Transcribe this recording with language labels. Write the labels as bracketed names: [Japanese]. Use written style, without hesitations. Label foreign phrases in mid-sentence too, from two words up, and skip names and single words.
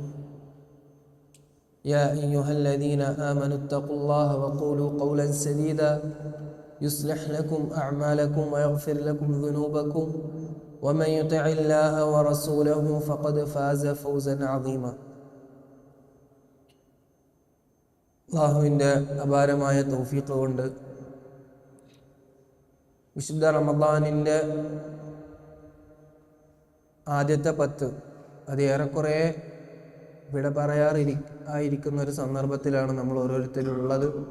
[Arabic] يا أيها الذين آمنوا اتقوا الله وقولوا قولا سديدا يصلح لكم أعمالكم ويغفر لكم ذنوبكم ومن يطع الله ورسوله فقد فاز فوزا عظيما. [Malayalam] അല്ലാഹുവിൻ്റെ അപാരമായ തൗഫീഖ് കൊണ്ട് വിശുദ്ധ റമദാനിൻ്റെ ആദ്യത്തെ 10 അത് ഏറെക്കുറെ വിട ആയിരിക്കുന്ന ഒരു സന്ദർഭത്തിലാണ് നമ്മൾ ഓരോരുത്തരും ഉള്ളത്.